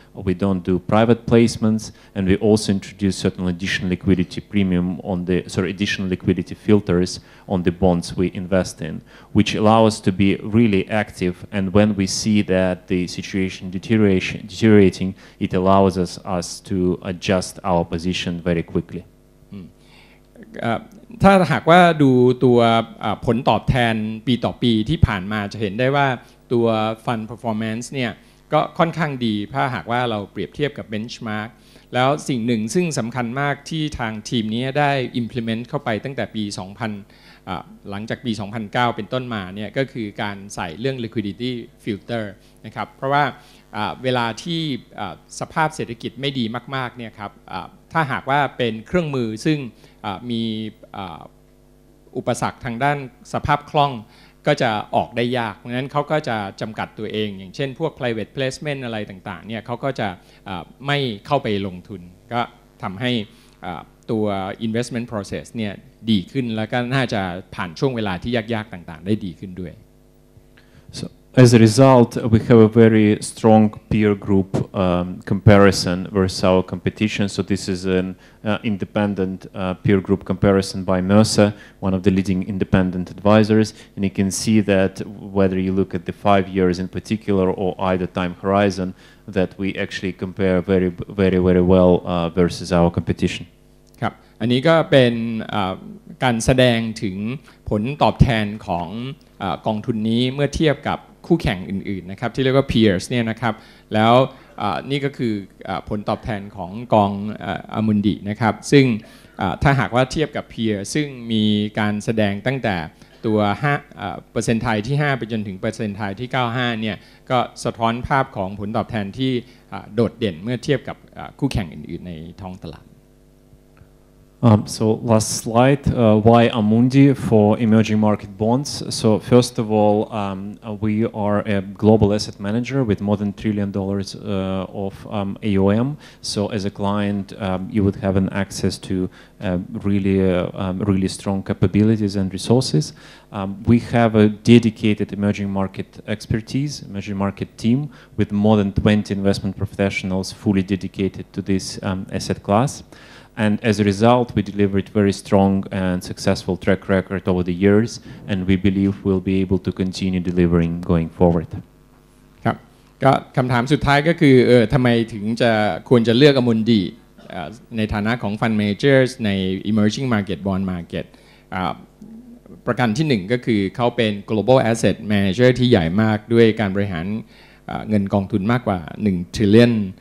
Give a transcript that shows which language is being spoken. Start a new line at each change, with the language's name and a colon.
English: We don't do private placements, and we also introduce certain additional liquidity premium on the, additional liquidity filters on the bonds we invest in, which allow us to be really active. And when we see that the situation deteriorating, it allows us to adjust our position very quickly.
Thai: ถ้าหากว่าดูตัวผลตอบแทนปีต่อปีที่ผ่านมาจะเห็นได้ว่าตัว Fund Performance เนี่ยก็ค่อนข้างดีถ้าหากว่าเราเปรียบเทียบกับ Benchmark แล้วสิ่งหนึ่งซึ่งสำคัญมากที่ทางทีมนี้ได้ implement เข้าไปตั้งแต่ปี หลังจากปี 2009 เป็นต้นมาเนี่ยก็คือการใส่เรื่อง liquidity filter นะครับเพราะว่าเวลาที่สภาพเศรษฐกิจไม่ดีมากๆเนี่ยครับถ้าหากว่าเป็นเครื่องมือซึ่งมี อุปสรรคทางด้านสภาพคล่องก็จะออกได้ยากเพราะฉะนั้นเขาก็จะจำกัดตัวเองอย่างเช่นพวก private placement อะไรต่างๆเนี่ยเขาก็จะไม่เข้าไปลงทุนก็ทำให้ตัว investment process เนี่ยดีขึ้นแล้วก็น่าจะผ่านช่วงเวลาที่ยากๆต่างๆได้ดีขึ้นด้วย
English: So, as a result, we have a very strong peer group comparison versus our competition. So this is an independent peer group comparison by Mercer, one of the leading independent advisors. And you can see that whether you look at the 5 years in particular or either time horizon, that we actually compare very, very, very well versus our competition.
Thai: ครับอันนี้ก็เป็นการแสดงถึงผลตอบแทนของกองทุนนี้เมื่อเทียบกับคู่แข่งอื่นๆนะครับที่เรียกว่า peers เนี่ยนะครับแล้วนี่ก็คือผลตอบแทนของกองอามุนดินะครับซึ่งถ้าหากว่าเทียบกับ peer ซึ่งมีการแสดงตั้งแต่ตัวเปอร์เซ็นต์ไทยที่5ไปจนถึงเปอร์เซ็นต์ไทยที่95เนี่ยก็สะท้อนภาพของผลตอบแทนที่โดดเด่นเมื่อเทียบกับคู่แข่งอื่นๆในท้องตลาด
English: So last slide, why Amundi for emerging market bonds? So first of all, we are a global asset manager with more than $1 trillion of AUM. So as a client, you would have an access to really strong capabilities and resources. We have a dedicated emerging market expertise, emerging market team with more than 20 investment professionals fully dedicated to this asset class. And as a result, we delivered very strong and successful track record over the years, and we believe we'll be able to continue delivering going forward.
Thai: ครับก็คำถามสุดท้ายก็คือทำไมถึงจะควรจะเลือกอมุนดีในฐานะของ Fund Managers ใน Emerging Market Bond Market ประการที่1ก็คือเขาเป็น Global Asset Manager ที่ใหญ่มากด้วยการบริหารเงินกองทุนมากกว่า1 trillion